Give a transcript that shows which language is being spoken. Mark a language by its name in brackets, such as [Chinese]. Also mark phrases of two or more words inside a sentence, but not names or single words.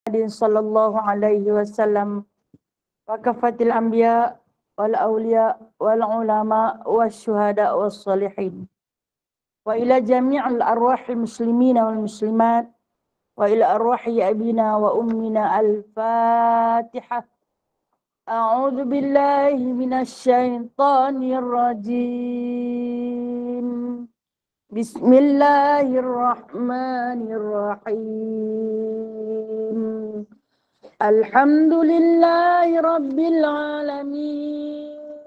[Arabic] صلى الله عليه وسلم وكافة الأنبياء والأولياء والعلماء والشهداء والصالحين وإلى جميع أرواح المسلمين والمسلمات وإلى أرواح أبينا وأمنا الفاتحة. أعوذ بالله من الشيطان الرجيم. بسم الله الرحمن الرحيم. الحمد لله رب العالمين.